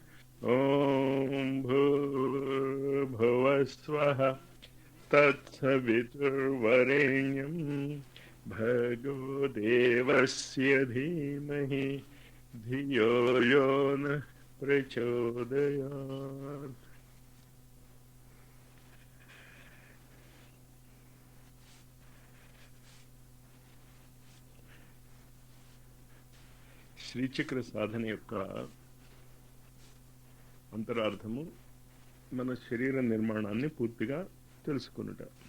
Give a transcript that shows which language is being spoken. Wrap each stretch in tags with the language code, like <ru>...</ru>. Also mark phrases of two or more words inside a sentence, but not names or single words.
<sa>ॐ भूर्भुवस्वः तत्सवितुर्वरेण्यं भर्गो देवस्य धीमहि धियो यो नः प्रचोदयात्।</sa> <te>శ్రీచక్ర సాధన యొక్క అంతరార్థము మన శరీర నిర్మాణాన్ని పూర్తిగా తెలుసుకునుట.</te>